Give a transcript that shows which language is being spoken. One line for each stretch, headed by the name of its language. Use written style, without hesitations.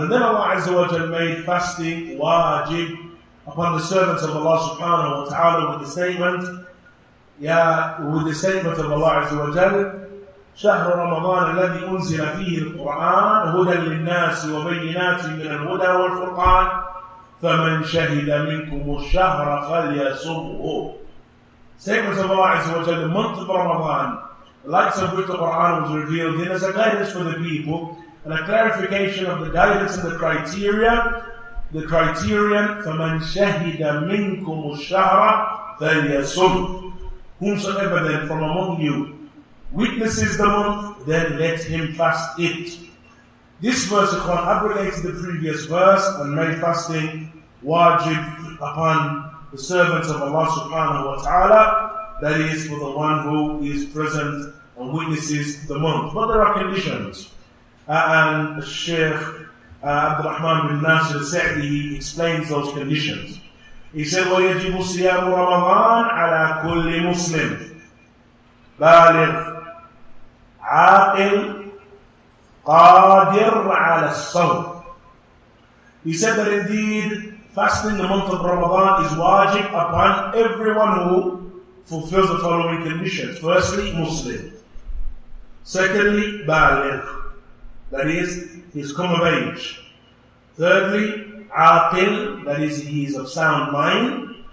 English: And then Allah Azza wa Jalla made fasting wajib upon the servants of Allah subhanahu wa ta'ala with the statement of Allah Azza wa Jalla شهر رمضان الذي أنزل فيه القرآن هدى للناس وبينات من الهدى والفرقان فمن شهد منكم الشهر فليصمه. Statement of Allah Azza wa Jalla, the month of Ramadan, the likes of which the Quran was revealed in as a guidance for the people, and a clarification of the guidance and the criterion.
Arabic: The criterion, فَمَنْ شَهِدَ مِنْكُمُ الشَّهْرَ فَلْيَصُمْ.
English: Whomsoever then from among you witnesses the month, then let him fast it. This verse abrogates the previous verse and made fasting wajib upon the servants of Allah subhanahu wa ta'ala, that is for the one who is present and witnesses the month. But there are conditions. And Shaykh Abdul-Wahhāb he explains those conditions.
Arabic: He said, وَيَجِبُ صِيَامُ رَمَضَانَ عَلَى كُلِّ مُسْلِمٍ بالغ عاقل قادر على الصوم.
English: He said that indeed fasting the month of Ramadan is wajib upon everyone who fulfills the following conditions. Firstly, Muslim. Secondly, baligh, that is, he is come of age. Thirdly, aqil, that is, he is of sound mind.